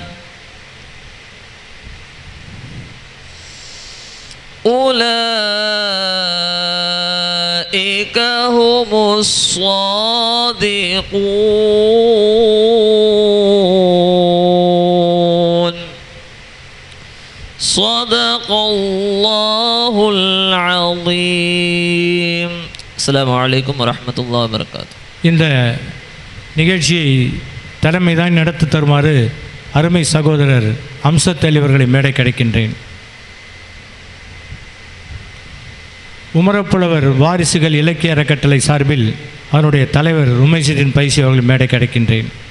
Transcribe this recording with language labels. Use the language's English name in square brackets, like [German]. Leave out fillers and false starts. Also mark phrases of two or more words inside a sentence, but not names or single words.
[Arabic] أولئك هم الصادقون. صدق الله العظيم. السلام عليكم ورحمة الله وبركاته. [Tamil] இந்த நிகழ்ச்சியை தலைமைதான் நடத்தி தருமாறு அருமை சகோதரர் அம்சத் அலி அவர்களை மேடை கிடைக்கின்றேன். உமரப்புலவர் வாரிசுகள் இலக்கிய அறக்கட்டளை சார்பில் அதனுடைய தலைவர் உமைசீதின் பைசி அவர்கள் மேடை கிடைக்கின்றேன்.